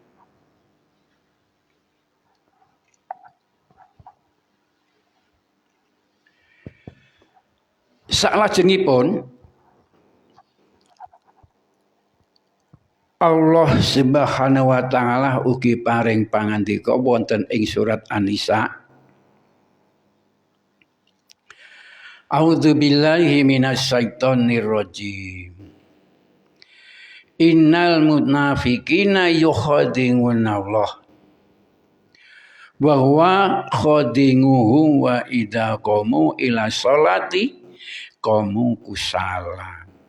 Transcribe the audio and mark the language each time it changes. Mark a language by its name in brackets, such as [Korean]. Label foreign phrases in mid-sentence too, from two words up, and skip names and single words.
[Javanese] Salajengipun Allah [Arabic] سبحانه وتعالى [Javanese] ugi paring pangandika wonten ing surat An-Nisa. [Arabic] أعوذ بالله من الشيطان الرجيم. إن المنافقين يخادعون الله وهو خادعهم وإذا قاموا إلى الصلاة قاموا كسالى.